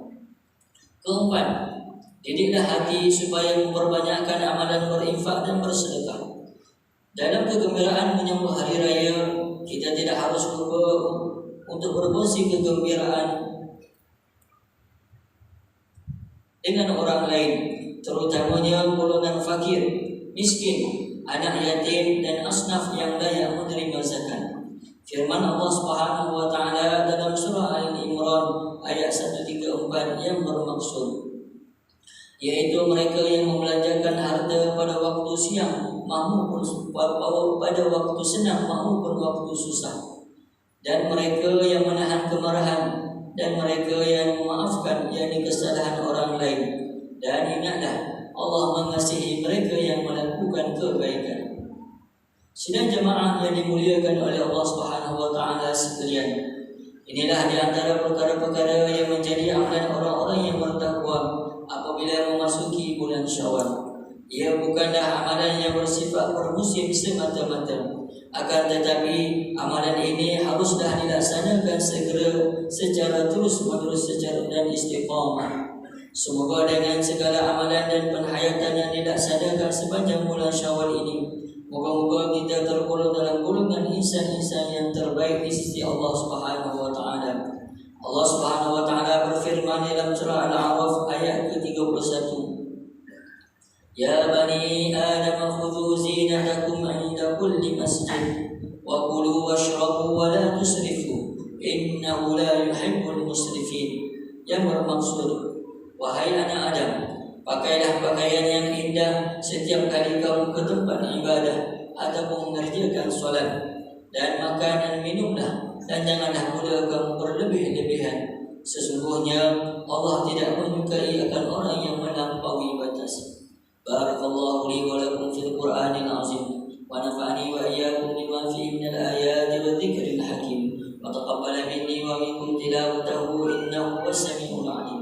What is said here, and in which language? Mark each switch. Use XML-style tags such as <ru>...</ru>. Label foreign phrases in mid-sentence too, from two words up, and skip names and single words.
<ms>Keempat, didiklah hati supaya memperbanyakkan amalan berinfak dan bersedekah. Dalam kegembiraan menyambut hari raya, kita tidak harus lupa untuk berkongsi kegembiraan dengan orang lain, terutamanya golongan fakir, miskin, anak yatim dan asnaf yang layak menerima zakat. Firman Allah</ms> <ar>سبحانه وتعالى</ar> <ms>dalam surah Al-Imran ayat 134 yang bermaksud, yaitu mereka yang membelanjakan harta pada waktu siang maupun pada waktu senang maupun waktu susah, dan mereka yang menahan kemarahan, dan mereka yang memaafkan yakni kesalahan orang lain. Dan ingatlah, Allah mengasihi mereka yang melakukan kebaikan. Sidang jemaah yang dimuliakan oleh Allah</ms> <ar>سبحانه وتعالى</ar> <ms>sekalian, inilah di antara perkara-perkara yang menjadi amalan orang-orang yang bertakwa apabila memasuki bulan Syawal. Ia bukanlah amalan yang bersifat bermusim semata-mata, akan tetapi amalan ini haruslah dilaksanakan segera secara terus-menerus dan istiqamah. Semoga dengan segala amalan dan penghayatan yang dilaksanakan sepanjang bulan Syawal ini, moga-moga kita tergolong dalam golongan insan-insan yang terbaik di sisi Allah</ms> <ar>سبحانه وتعالى.</ar> <ms>Allah</ms> <ar>سبحانه وتعالى</ar> <ms>berfirman dalam surah Al-A'raf ayat ke-31,</ms> <ar>"يا بني آدم خذوا زينتكم عند كل مسجد وكلوا واشربوا ولا تسرفوا إنه إنه لا يحب المسرفين.</ar> <ms>Yang bermaksud, wahai anak Adam, pakailah pakaian yang indah setiap kali kamu ke tempat ibadah ataupun mengerjakan solat, dan makan dan minumlah, dan janganlah pula kamu berlebih-lebihan. Sesungguhnya Allah tidak menyukai akan orang yang melampaui batas.</ms> <ar>بارك الله لي ولكم في القرآن العظيم ونفعني وإياكم بما فيه من الآيات والذكر الحكيم وتقبل مني ومنكم تلاوته إنه هو السميع العليم.</ar>